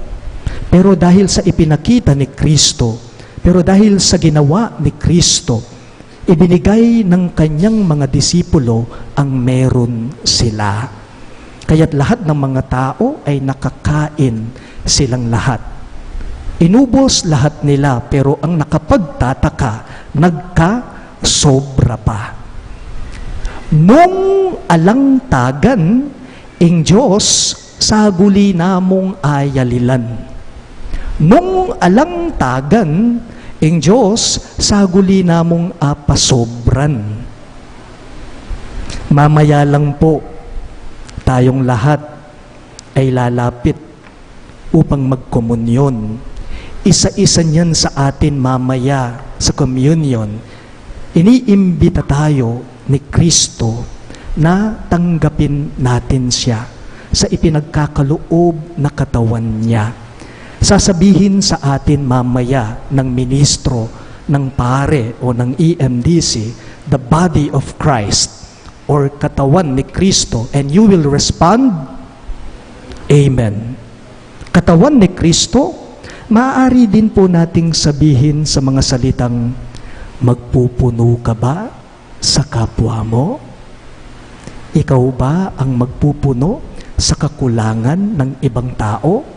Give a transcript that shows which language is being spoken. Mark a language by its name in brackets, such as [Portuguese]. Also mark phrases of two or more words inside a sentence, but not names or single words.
[Filipino] Pero dahil sa ipinakita ni Kristo, pero dahil sa ginawa ni Kristo, ibinigay ng kanyang mga disipulo ang meron sila. Kaya't lahat ng mga tao ay nakakain silang lahat. Inubos lahat nila, pero ang nakapagtataka, nagka-sobra pa. [Pampanga] Nung alangtagan, ing Diyos, saguli namong ayalilan. Nung alangtagan, ing Diyos, saguli namong apasobran. [Filipino] Mamaya lang po, tayong lahat ay lalapit upang magkomunyon. Isa-isa niyan sa atin mamaya sa communion. Iniimbita tayo ni Kristo na tanggapin natin siya sa ipinagkakaloob na katawan niya. Sasabihin sa atin mamaya ng ministro, ng pare o ng EMDC, [English] the body of Christ or [Filipino] katawan ni Kristo, [English] and you will respond, Amen. [Filipino] Katawan ni Kristo, maaari din po nating sabihin sa mga salitang, magpupuno ka ba sa kapwa mo? Ikaw ba ang magpupuno sa kakulangan ng ibang tao?